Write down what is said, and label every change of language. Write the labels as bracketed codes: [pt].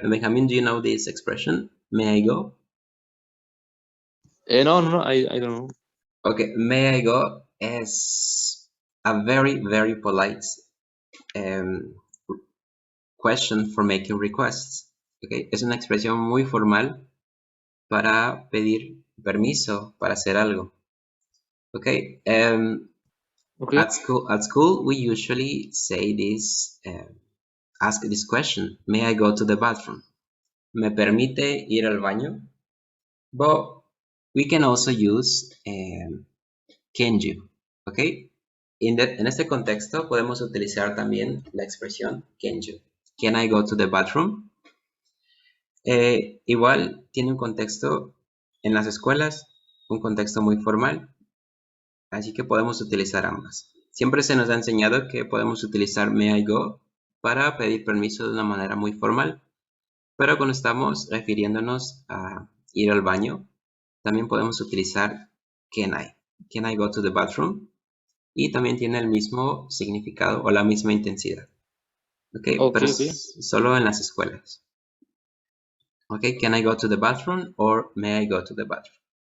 [en] Benjamin, do you know this expression? May I go? No, I don't know. Okay, may I go is a very, very polite question for making requests. [es] Okay, es una expresión muy formal para pedir permiso para hacer algo. [en] Okay, Okay. at school we usually say this, ask this question: May I go to the bathroom? [es] ¿Me permite ir al baño? [en] But we can also use can you, okay? [es] En este contexto podemos utilizar también la expresión can you. [en] Can I go to the bathroom? [es] Igual tiene un contexto en las escuelas, un contexto muy formal, así que podemos utilizar ambas. Siempre se nos ha enseñado que podemos utilizar may I go para pedir permiso de una manera muy formal, pero cuando estamos refiriéndonos a ir al baño, también podemos utilizar can I. [en] Can I go to the bathroom? [es] Y también tiene el mismo significado o la misma intensidad. Okay, pero solo en las escuelas. [en] Okay, can I go to the bathroom or may I go to the bathroom?